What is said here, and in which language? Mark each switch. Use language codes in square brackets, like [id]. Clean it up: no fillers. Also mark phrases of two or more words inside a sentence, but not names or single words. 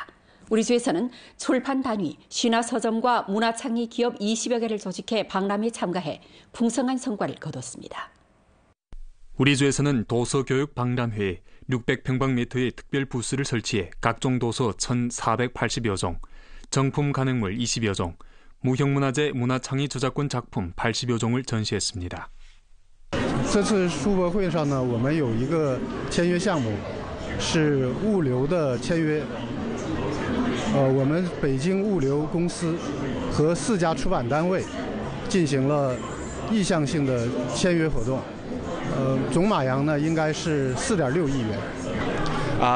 [ko] 우리 주에서는 출판 단위, 신화서점과 문화창의 기업 20여 개를 조직해 박람회에 참가해 풍성한 성과를 거뒀습니다. 우리 주에서는 도서교육 박람회에 600평방미터의 특별 부스를 설치해 각종 도서 1,480여 종, 정품 간행물 20여 종, 무형문화재 문화창의 저작권 작품 80여 종을 전시했습니다. [zh] 这次书博会上呢，我们有一个签约项目，是物流的签约。我们北京物流公司和4家出版单位进行了意向性的签约活动，总马洋呢应该是4.6亿元。